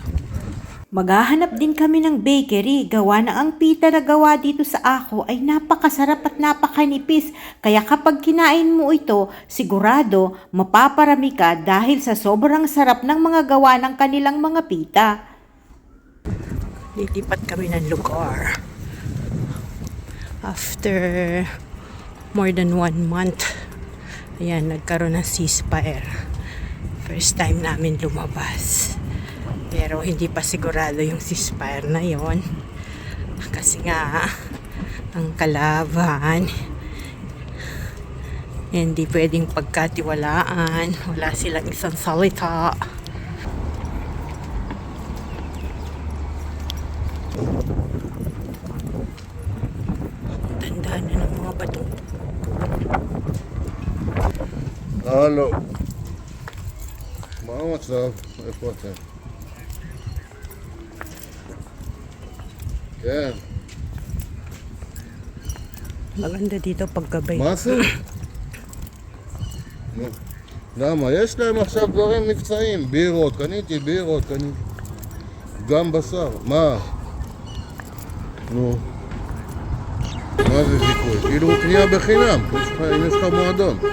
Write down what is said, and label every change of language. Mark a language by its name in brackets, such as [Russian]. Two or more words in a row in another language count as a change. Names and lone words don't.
[Filipino] Maghahanap din kami ng bakery, gawa na ang pita na gawa dito sa Ako ay napakasarap at napakanipis. Kaya kapag kinain mo ito, sigurado mapaparami ka dahil sa sobrang sarap ng mga gawa ng kanilang mga pita. Lilipat kami ng lugar. [English] After more than 1 month, [Filipino] ayan, nagkaroon ng ceasefire. [English] First time [Filipino] namin lumabas. Pero hindi pa sigurado yung ceasefire na yon. Kasi nga, ang kalaban, hindi pwedeng pagkatiwalaan. Wala silang isang salita. Tandaan na ng mga bato. [Hebrew] הלו. מה המצב? איפה אתם? כן. [Filipino] Maganda dito paggabi. [Hebrew] מה זה? נו, למה? יש להם עכשיו דברים מבצעיים, בירות, קניתי בירות, קניתי גם בשר, מה? נו, מה זה זיכוי? כאילו קנייה בחינם, אם יש לך מועדון.